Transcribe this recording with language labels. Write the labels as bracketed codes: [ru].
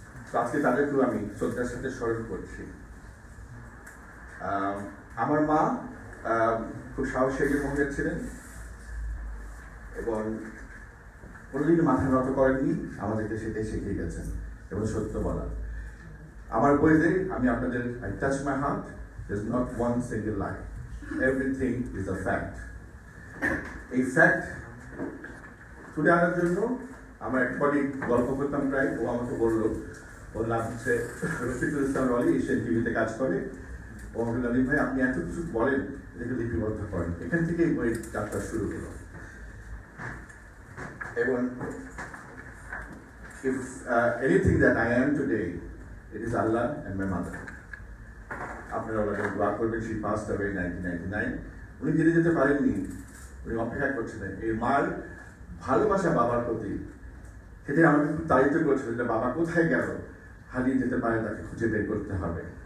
[bn] তো আজকে তাদেরকেও আমি শ্রদ্ধার সাথে স্মরণ করছি। আমার মা খুব সাহসী একজন মহিলা ছিলেন এবং কোনোদিন মাথা নত করেননি, আমাদেরকে সেটাই শিখিয়ে গেছেন এবং সত্য বলা। আমার বইতে আমি আপনাদের [en] I touch my heart, there's not one single lie, everything is a fact. [bn] এই ফ্যাক্ট তুলে আনার জন্য আমরা একবারই গল্প করতাম প্রায়, ও আমাকে বললো, ওর নাম হচ্ছে রফিকুল ইসলাম রলি, এশিয়ান টিভিতে কাজ করে। ও আমাকে নাদিম ভাই আপনি এত কিছু বলেন, এটাকে লিপিবদ্ধ করেন। এখান থেকেই বইয়ের যাত্রা শুরু হলো। এবং [en] if anything that I am today, it is Allah and my mother. [bn] আপনারা ওনাকে দোয়া করবেন, [en] she passed away in 1999. [bn] উনি জেনে যেতে পারেননি, উনি অপেক্ষা করছিলেন। এই মার ভালোবাসা বাবার প্রতি সেটা আমাকে খুব তাড়িত করেছিল যে বাবা কোথায় গেল, হারিয়ে যেতে পারে, তাকে খুঁজে বের করতে হবে।